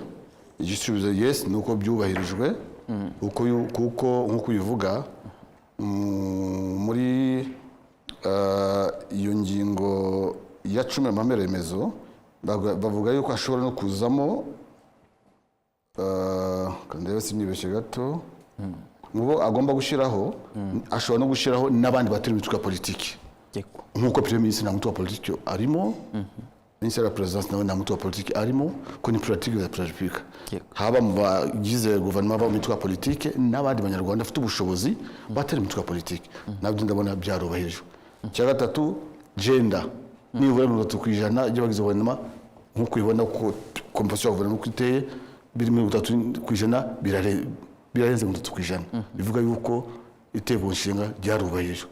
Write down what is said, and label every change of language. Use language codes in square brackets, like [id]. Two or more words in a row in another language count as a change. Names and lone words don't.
[rw] Igisubizo yes, nuko byubahirijwe, kuko nk'uko bivuga muri iyo ngingo ya 10 y'amahame remezo bavuga yuko ashobora no kuzamo kandi yose nibeshye gato, mubo agomba gushiraho, ashobora no gushiraho n'abandi batari mu mitwe ya politiki, nk'uko [fr] premier ministre [rw] na mutwe wa politiki arimo, [fr] ministre de la présidence [rw] nawe na mutwe wa politiki arimo, ko ni politique ya Republika, haba mu bagize guverinoma ba mitwe ya politiki n'abandi banyarwanda bafite ubushobozi batari mu mitwe ya politiki, nabyo ndabona byarubahirijwe. Cya gatatu, gender nibura 30% y'abagize guverinoma, nk'uko ibona ko compensation ya guverinoma kwiteye biri 30% birarenze 30%, bivuga yuko itegeko nshinga ryarubahirijwe.